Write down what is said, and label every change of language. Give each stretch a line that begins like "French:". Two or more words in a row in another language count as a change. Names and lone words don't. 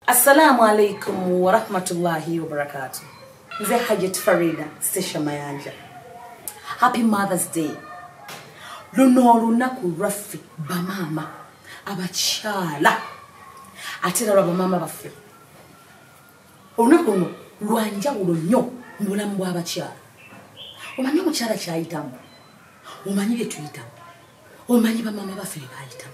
Arabic: السلام عليكم ورحمة الله وبركاته.
Ganda: Nze Hajat Farida Sesha Mayanja.
English: Happy Mother's Day.
Ganda: Luno olunaku lwaffe bamama abakyala ate era bamama baffe. Olunaku luno lwanjawulo nnyo mu bulamu bw'abakyala. Omanyi omukyala kyayitamu, omanyi bye tuyitamu, omanyi bamama baffe bye bayitamu.